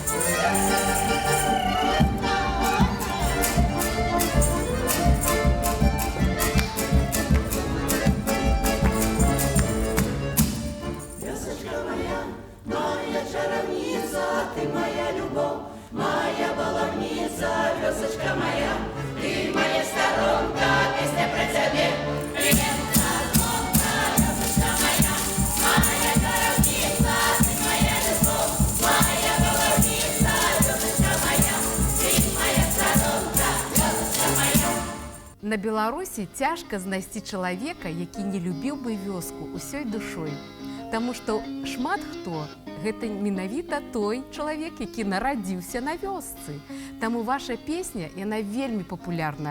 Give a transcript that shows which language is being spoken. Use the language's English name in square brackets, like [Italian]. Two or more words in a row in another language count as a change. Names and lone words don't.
[Russian] Весочка моя, моя чаровница, ты моя любовь, моя баловница, весочка моя, ты моя сторонка, песня про тебя. Привет, солнце, весочка моя, моя чаровница, ты моя любовь, моя баловница, весочка моя, ты моя сторонка, весочка моя. [Belarusian] На Беларусі цяжка знайсці чалавека, які не любіў бы вёску усёй душой. Таму што шмат хто гэта менавіта той чалавек, які нарадзіўся на вёсцы. Таму ваша песня, яна вельмі папулярная.